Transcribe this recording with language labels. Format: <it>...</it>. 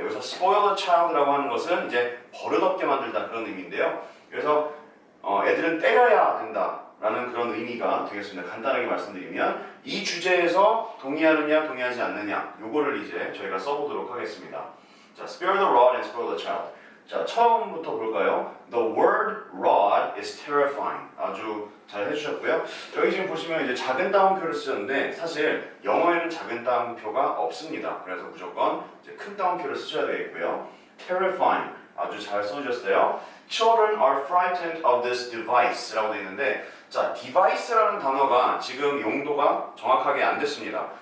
<ko>여기서 spoil the child 라고 하는 것은 이제 버릇없게 만들다 그런 의미인데요. 그래서 애들은 때려야 된다 라는 그런 의미가 되겠습니다. 간단하게 말씀드리면 이 주제에서 동의하느냐 동의하지 않느냐 요거를 이제 저희가 써보도록 하겠습니다. 자, spare the rod and spoil the child. 자, 처음부터 볼까요?</ko> <en>The word rod is terrifying.</en> <ko>아주 잘 해주셨고요. 여기 지금 보시면 이제 작은 따옴표를 쓰셨는데 사실 영어에는 작은 따옴표가 없습니다. 그래서 무조건 이제 큰 따옴표를 쓰셔야 되겠고요. terrifying. 아주 잘 써주셨어요. Children are frightened of this device 라고 되어 있는데 자, device라는 단어가 지금 용도가 정확하게 안 됐습니다.</ko>